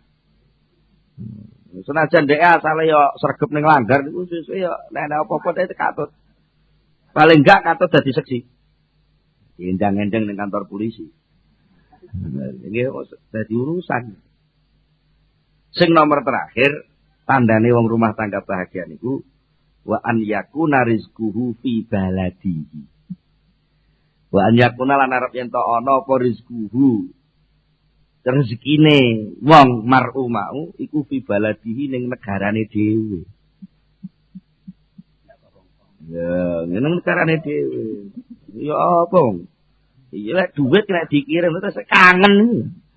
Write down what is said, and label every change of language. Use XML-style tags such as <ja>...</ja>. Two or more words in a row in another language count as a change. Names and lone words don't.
<jv>Senajan dhek asale yo sregep ning langgar niku sesuk yo nek ana apa-apa dhek katut. Paling enggak katut dadi seksi. Diendang-endang ning kantor polisi. Nggih dadi urusan. Sing nomor terakhir tandane wong rumah tangga bahagia niku</jv> <ar>وأن يكون رزقه في بلده. وأن يكون</ar> <jv>lan arep yen to ana apa rizquhu. Rezekine wong mar'u mau iku</jv> <ar>في بلده</ar> <jv>ning negarane dhewe. Ya, ning negarane dhewe. Ya apa? Iki lek dhuwit nek dikirim terus kangen.</jv>